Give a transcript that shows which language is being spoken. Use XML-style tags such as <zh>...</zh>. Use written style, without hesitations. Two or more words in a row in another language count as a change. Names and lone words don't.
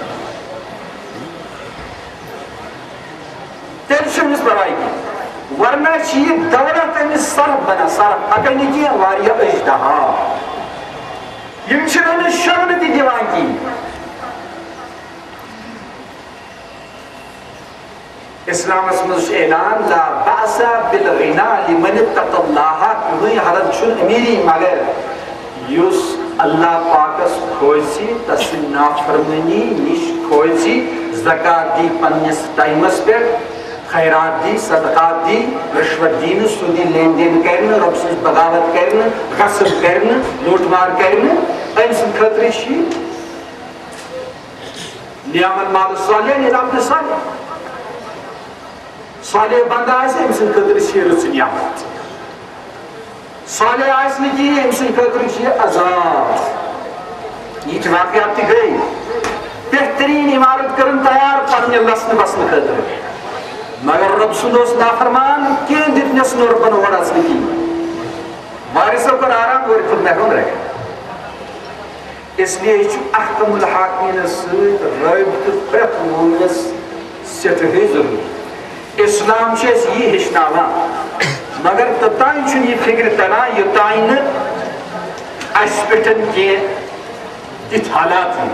<ks>تیٚلہِ چھُ أمِس پرواے کِہیٖنۍ. ورنہ چھِ یہِ دولت أمِس صرف بنان صرف اگر نہٕ کینٛہہ واریاہ اجدہا یِم چھِنہٕ أمِس شۄنٛگنہٕ تہِ دِوان کِہیٖنۍ. اسلامس منٛز چھُ اعلان</ks> <ar>لا بأس بالغنى لمن اتقى الله.</ar> <ks>کٕہٕنۍ حرج چھُنہٕ أمیٖری مگر یُس اللہ پاکس کھوژِ تسٕنٛدِ نافرمٲنی نِش کھوژِ زکات دی پننِس ٹایمس پٮ۪ٹھ خیرات دی صدقات دی رشوت دی نہٕ سُہ دی لین دین کرِ نہٕ رۄبہٕ سٕنٛز بغاوت کرِ نہٕ غصب کرِ نہٕ لوٗٹ مار کرِ نہٕ أمۍ سٕنٛدِ خٲطرٕ چھِ</ks> <ar>نعم المال الصالح للعبد الصالح.</ar> <ks>صالح بندہ آسہِ أمۍ سٕنٛدِ خٲطرٕ چھِ رٕژ نعمت. صالح آسہِ نہٕ کِہیٖنۍ أمۍ سٕنٛدِ خٲطرٕ چھِ عذاب. یِتھۍ واقعات تہِ گٔے. بہتریٖن عمارت کٔرٕن تیار پننہِ لسنہٕ بسنہٕ خٲطرٕ مگر رۄب سُنٛد اوس نافرمان کینٛہہ دِتنس نہٕ رۄبن اورٕ اژنہٕ کِہیٖنۍ. وارثو کوٚر آرام اورٕ کھوٚت محروم رکھِ.</ks> <ur>اس لیے</ur> <ks>چھُ احکم الحاکمیٖنس سۭتۍ رٲبطہٕ پرٛٮ۪تھ مومنس سٮ۪ٹھاہٕے ضروٗری. اسلام چھُ اَسہِ یی ہیٚچھناوان مگر توٚتانۍ چھُنہٕ یہِ فِکرِ تران یوٚتانۍ نہٕ اَسہِ پٮ۪ٹھ کینٛہہ تِتھۍ حالات یِن.</ks>